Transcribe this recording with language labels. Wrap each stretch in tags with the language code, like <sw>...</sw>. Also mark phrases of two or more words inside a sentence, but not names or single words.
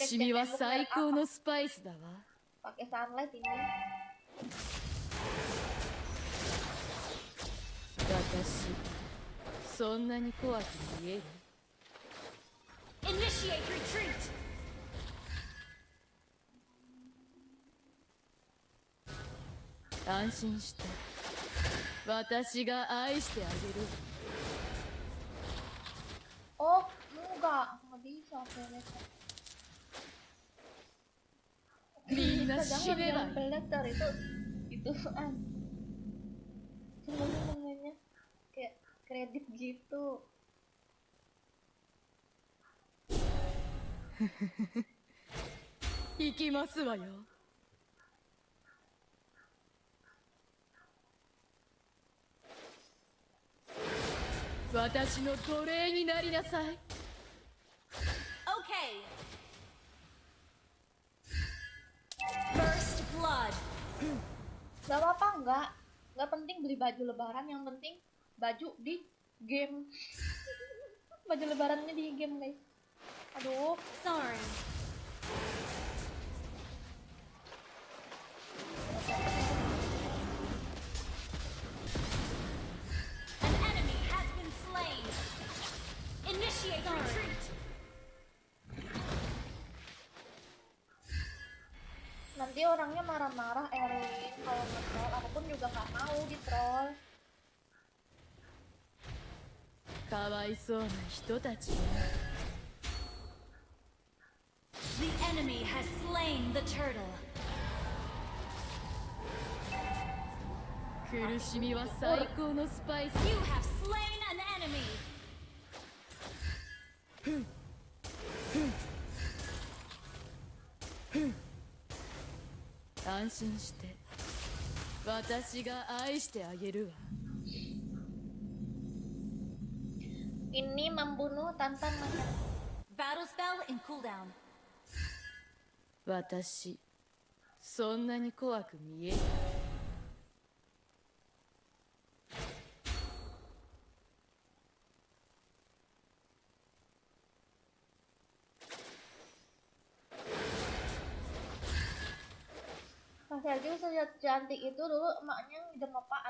<ja>苦しみは</ja> <id>tembok</id> <ja>最</ja> <id>merah</id> <ja>高</ja> <id>apa?</id> <ja>のスパイスだわ。</ja> <id>Pakai sunlight ini.</id> <ja>私そんなに怖く見える？</ja> <en>Initiate retreat.</en> <ja>安心して私が愛してあげる。</ja> <id>Oh, nggak bisa peleter.</id> <ja>みんな</ja> <id>Jangan</id> <ja>死ねば</ja> <id>jangan peleter itu semuanya namanya kayak kredit gitu.</id> <ja>行きますわよ。私の奴隷になりなさい。</ja> <en>Okay. First blood.</en> <id>Gak apa-apa, nggak penting beli baju lebaran, yang penting baju di game. Baju lebarannya di game, guys. Aduh,</id> <en>Sorry. An enemy has been slain. Initiate retreat.</en> <id>nanti orangnya marah-marah Erwin kalau nge-troll. Aku pun juga nggak mau di-troll.</id> <ja>かわいそうな人たちね。</ja> <en>The enemy has slain the turtle.</en> <ja>苦しみは最高のスパイス。</ja> <en>You have slain an enemy.</en> <ja>安心して私が愛してあげるわ。</ja> <id>Ini membunuh tanpa menyerah.</id> <en>Battle spell in cooldown.</en> <ja>私そんなに怖く見える？</ja> <id>Mas Sergio secantik itu dulu emaknya ngidam apaan?</id>